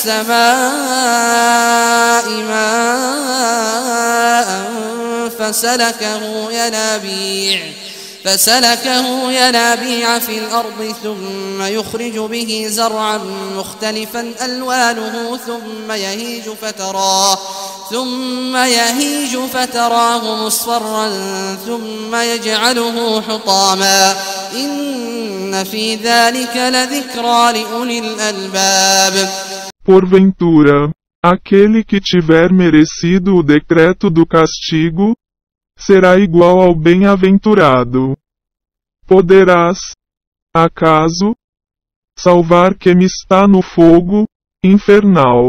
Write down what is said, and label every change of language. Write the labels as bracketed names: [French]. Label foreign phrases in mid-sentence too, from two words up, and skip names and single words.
[Arabic] السماء ماء فسلكه ينابيع في الأرض ثم يخرج به زرعا مختلفا ألوانه ثم يهيج فتراه مصفرا ثم يجعله حطاما إن في ذلك لذكرى لأولي الألباب. [Portuguese] Porventura, aquele que tiver merecido o decreto do castigo, será igual ao bem-aventurado. Poderás, acaso, salvar quem está no fogo infernal.